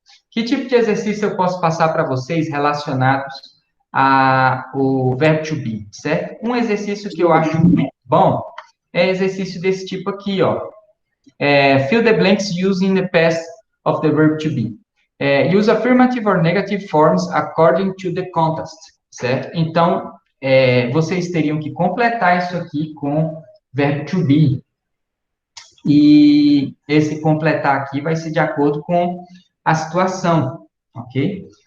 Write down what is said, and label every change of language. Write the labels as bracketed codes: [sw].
[pt] Que tipo de exercício eu posso passar para vocês relacionados ao verbo to be, certo? Um exercício que eu acho muito bom é exercício desse tipo aqui, ó. [en] Fill the blanks using the past of the verb to be. Use affirmative or negative forms according to the context, certo? [pt] Então, vocês teriam que completar isso aqui com verbo to be. E esse completar aqui vai ser de acordo com a situação, ok?